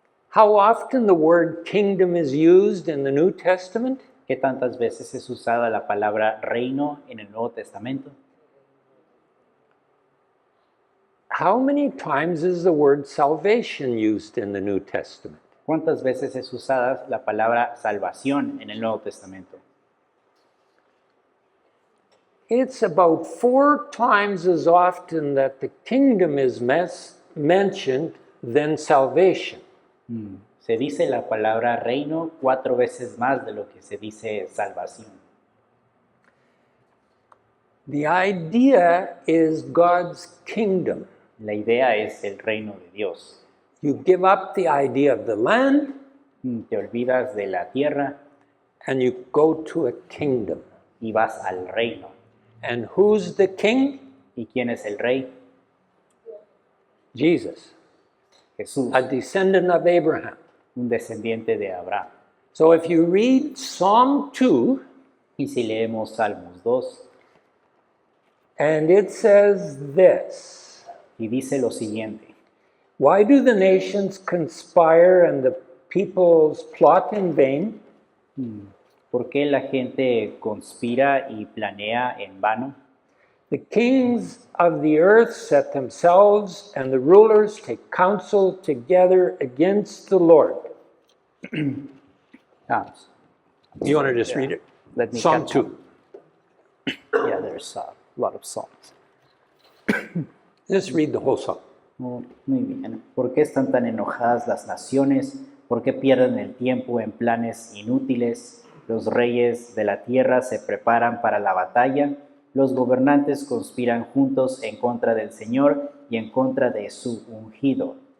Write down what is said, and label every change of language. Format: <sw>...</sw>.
<en>how often the word kingdom is used in the New Testament?</en> <es>qué tantas veces es usada la palabra reino en el Nuevo Testamento.</es> <en>How many times is the word salvation used in the New Testament?</en> <es>¿Cuántas veces es usada la palabra salvación en el Nuevo Testamento?</es> <en>It's about 4 times as often that the kingdom is mentioned than salvation.</en> <es>Se dice la palabra reino 4 veces más de lo que se dice salvación.</es> <en>The idea is God's kingdom.</en> <es>La idea es el reino de Dios.</es> <en>You give up the idea of the land</en> <es>Te olvidas de la tierra</es> <en>and you go to a kingdom.</en> <es>y vas al reino.</es> <en>And who's the king?</en> <es>¿Y quién es el rey?</es> <en>Jesus,</en> <es>Jesús,</es> <en>a descendant of Abraham.</en> <es>un descendiente de Abraham.</es> <en>So if you read Psalm 2,</en> <es>Y si leemos Salmos 2,</es> <en>and it says this,</en> <es>y dice lo siguiente:</es> <en>why do the nations conspire and the peoples plot in vain?</en> <es>¿Por qué la gente conspira y planea en vano?</es> <en>The kings of the earth set themselves, and the rulers take counsel together against the Lord. You want to just read it? Let me Psalm catch 2. Yeah, there's a lot of psalms. Just read the whole psalm.</en> <es>Muy bien. ¿Por qué están tan enojadas las naciones? ¿Por qué pierden el tiempo en planes inútiles? Los reyes de la tierra se preparan para la batalla. Los gobernantes conspiran juntos en contra del Señor y en contra de su ungido.</es>